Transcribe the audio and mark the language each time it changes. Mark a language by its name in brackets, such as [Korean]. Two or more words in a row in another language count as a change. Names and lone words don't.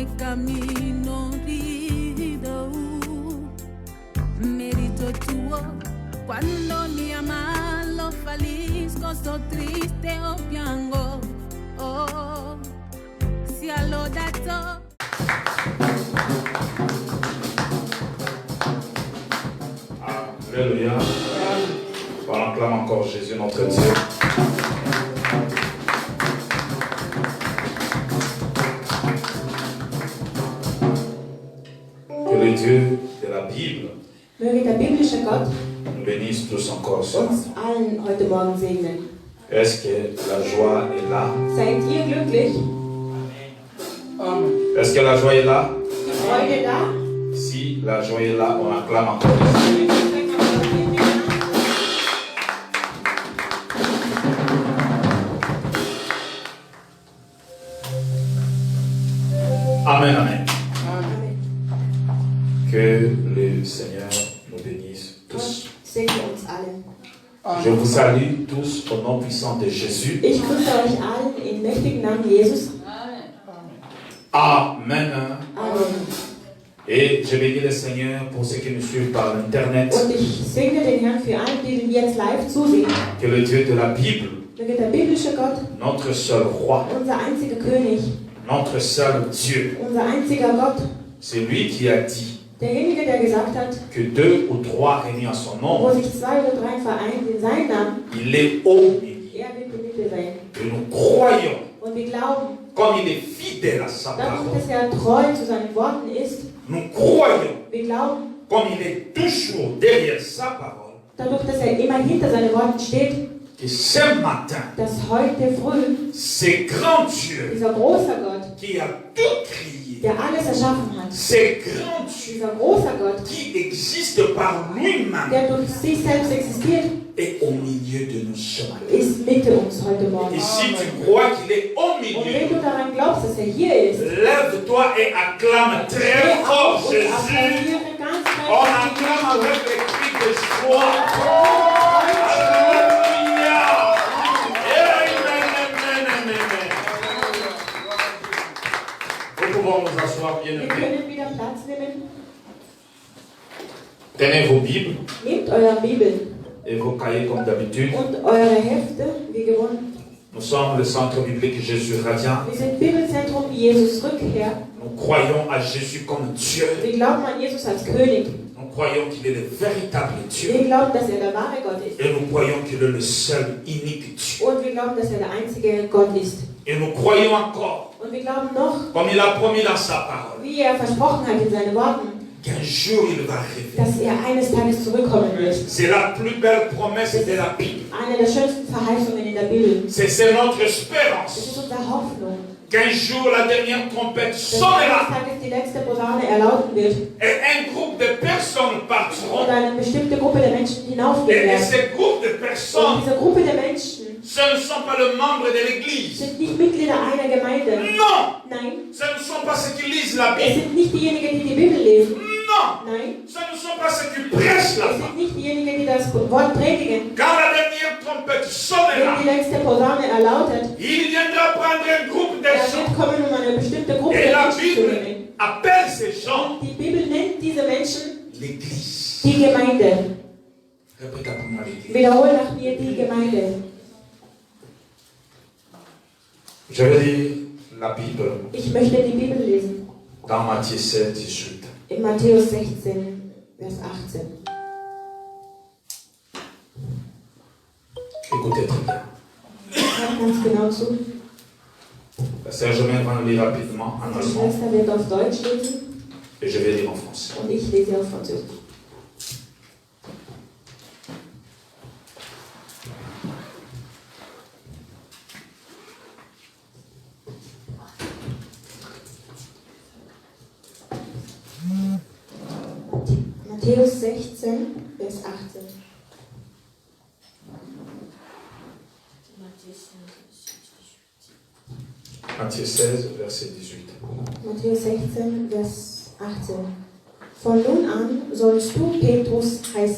[Italian] caminorido, merito tuo, quando mi amalo falisco, sto triste o piango, oh, sia lodato. [French] Alléluia. On acclame encore Jésus notre Dieu. Que le Dieu de la Bible [German] Möge der biblische Gott [French] nous bénisse tous encore ce [German] uns [French] matin. [German] allen heute Morgen segnen. [French] Est-ce que la joie est là? [German] Seid ihr glücklich? [French] Est-ce que la joie est là? [German] Die Freude da? [French] Si la joie est là, on acclame encore Jésus. Amen, amen. Amen. Que le Seigneur nous bénisse tous. [German] Segne uns allen. [French] Je vous salue tous au nom puissant de Jésus. [German] Ich grüße euch allen im mächtigen Namen Jesus. [French] Amen. Amen. Et je bénis le Seigneur pour ceux qui nous suivent par Internet. [German] Und ich segne den Herrn für alle, die jetzt live zusehen. [French] Que le Dieu de la Bible, [German] Möge der biblische Gott, [French] notre seul roi, [German] unser einziger König, [French] notre seul Dieu, [German] unser einziger Gott, [French] c'est lui qui a dit [German] derjenige, der gesagt hat, [French] que 2 ou 3 réunis en son nom, [German] wo sich 2 oder 3 vereint in seinen Namen, [French] il est au milieu. [German] er wird in der Mitte sein. [French] Et nous croyons, [German] Und wir glauben, [French] comme il est fidèle à sa [German] dadurch, [French] parole, [German] dass er treu zu seinen Worten ist, [French] nous croyons, [German] wir glauben, [French] comme il est toujours derrière sa parole, [German] dadurch, dass er immer hinter seinen Worten steht, [French] que ce matin, [German] dass heute früh [French] ce grand Dieu [German] dieser große Gott, [French] qui a tout créé, [German] der alles erschaffen hat, [French] ce grand Dieu [German] dieser große Gott, [French] qui existe par lui-même, [German] der durch sich selbst existiert, [French] est au milieu de nous ce matin. [German] ist Mitte uns heute Morgen. [French] Et si tu crois qu'il est au [German] Und [French] milieu, [German] wenn du daran glaubst, dass er hier ist, [French] lève-toi et acclame [German] steh [French] très fort [German] auf und [French] Jésus. [German] applaudiere ganz [French] On [German] kräftig. [French] acclame avec les cris de joie. Alléluia. Amen, amen, amen, amen. Nous pouvons nous asseoir, bien [German] Wir [French] aimés. [German] können wieder Platz nehmen. [French] Tenez vos Bibles [German] Nehmt eure Bibel [French] et vos cahiers comme d'habitude. [German] und eure Hefte, wie gewohnt. [French] Nous sommes le centre biblique Jésus Radiant. [German] Wir sind Bibelzentrum Jesus Rückkehr. [French] Nous croyons à Jésus comme Dieu. [German] Wir glauben an Jesus als König. [French] Nous croyons qu'il est le véritable Dieu. [German] Wir glauben, dass er der wahre Gott ist. [French] Et nous croyons qu'il est le seul, unique Dieu. [German] Und wir glauben, dass er der einzige Gott ist. [French] Et nous croyons encore, [German] Und wir glauben noch, [French] comme il a promis dans sa parole, [German] wie er versprochen hat in seinen Worten, [French] qu'un jour il va revenir. [German] dass er eines Tages zurückkommen wird. [French] C'est la plus belle promesse de la Bible. [German] Eine der schönsten Verheißungen in der Bibel. [French] C'est notre [German] Das [French] espérance. [German] ist unsere Hoffnung, [French] Qu'un jour la dernière trompette [German] dass eines [French] sonnera [German] Tages die letzte Posaune erlauten wird [French] et un groupe de personnes [German] und [French] partiront. [German] eine bestimmte Gruppe der Menschen hinaufgehen [French] Et [German] werden. [French] ces groupes de [German] Und [French] personnes, [German] diese Gruppe der Menschen [French] ce ne sont pas les membres de l'Église. [German] sind nicht Mitglieder einer Gemeinde. [French] Non, [German] Nein, [French] ce ne sont pas ceux qui lisent la [German] es [French] Bible. [German] sind nicht diejenigen, die die Bibel lesen. [French] Non, [German] Nein, [French] ce ne sont pas ceux qui prêchent la [German] es [French] foi. [German] sind nicht diejenigen, die das Wort predigen. [French] Quand la dernière trompette [German] Wenn [French] sonnera, [German] die letzte Posaune erlautet, [French] il viendra prendre un groupe de [German] er [French] gens. [German] wird kommen, um eine bestimmte Gruppe [French] Et [German] der [French] la [German] Menschen zu [French] Bible [German] nehmen. [French] appelle ces gens [German] Die Bibel nennt diese Menschen [French] l'Église. [German] die Gemeinde. [French] Répète après moi l'Église. [German] Wiederhole nach mir die Gemeinde. [French] Je vais lire la Bible [German] Ich möchte die Bibel lesen. [French] dans Matthieu 7, 18. [German] In Matthäus 16, Vers 18. [French] Écoutez très bien. [German] Hört ganz genau zu. [French] La sœur Germaine va lire rapidement en [German] Die [French] allemand [German] Schwester wird auf Deutsch lesen [French] et je vais lire en français. [German] und ich lese auf Französisch. Matthäus 16, Vers 18. [French] Matthieu 16, verset 18. [German] Matthäus 16, Vers 18. Von nun an sollst du Petrus heißen.